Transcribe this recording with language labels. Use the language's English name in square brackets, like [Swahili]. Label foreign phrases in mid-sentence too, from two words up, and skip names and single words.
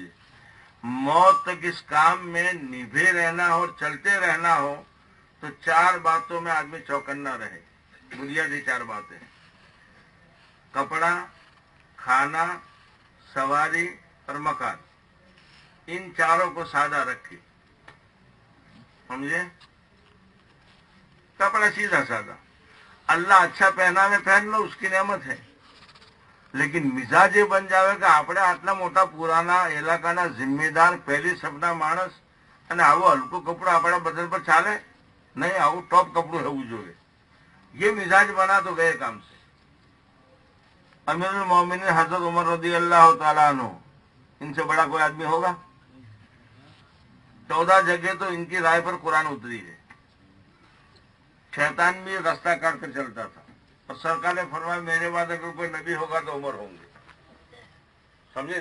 [Urdu] موت تک اس کام میں نبھے رہنا ہو اور چلتے رہنا ہو تو 4 باتوں میں آدمی چوکنا رہے، بنیادی 4 باتیں: کپڑا، کھانا، سواری اور مکان۔ ان چاروں کو سادہ رکھے، سمجھے؟ کپڑا سیدھا سادہ، اللہ اچھا پہناوے پہن لو، اس کی نعمت ہے، لیکن مزاج یہ بن جاوے کہ [Gujarati] આપણે આટલા મોટા પુરાના ઇલાકાના જિમ્મેદાર પહેલી સબના માણસ અને આવું હલકું કપડું આપણા બદલ પર ચાલે નહીં, આવું ટોપ કપડું હોવું જોઈએ। [Urdu] یہ مزاج بنا تو گئے کام سے۔ امیر المومنین حضرت عمر رضی اللہ تعالیٰ عنہ، ان سے بڑا کوئی آدمی ہوگا؟ 14 جگہ تو ان کی رائے پر قرآن اتری ہے۔ شیطان بھی راستہ کاٹ کر چلتا تھا، اور سرکار نے فرمایا میرے بعد اگر کوئی نبی ہوگا تو عمر ہوں گے، سمجھے؟